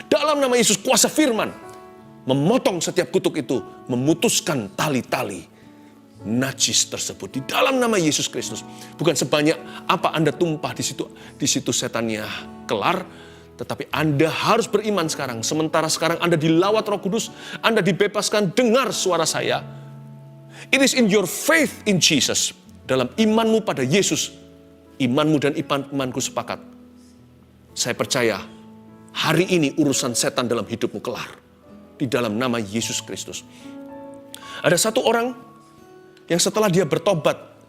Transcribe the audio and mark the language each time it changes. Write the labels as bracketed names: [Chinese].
[Indonesian] Dalam nama Yesus kuasa firman. Memotong setiap kutuk itu. Memutuskan tali-tali najis tersebut. Di dalam nama Yesus Kristus. Bukan sebanyak apa Anda tumpah di situ setannya kelar. Tetapi Anda harus beriman sekarang. Sementara sekarang Anda dilawat Roh Kudus. Anda dibebaskan, dengar suara saya. [English] It is in your faith in Jesus. [Indonesian] Dalam imanmu pada Yesus. Imanmu dan imanku sepakat. Saya percaya hari ini urusan setan dalam hidupmu kelar. Di dalam nama Yesus Kristus. Ada satu orang yang setelah dia bertobat.